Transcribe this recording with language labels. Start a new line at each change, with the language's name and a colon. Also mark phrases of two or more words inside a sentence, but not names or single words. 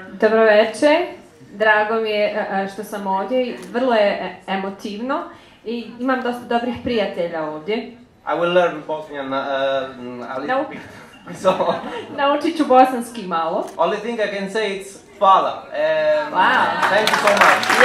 Bosnian: Dobro večer, drago mi je što sam ovdje, vrlo je emotivno i imam dosta dobrih prijatelja ovdje.
English: I will learn Bosnian a little bit. So,
Bosnian: naučit ću bosanski malo.
English: Only thing I can say is hvala. Wow. Thank you so much.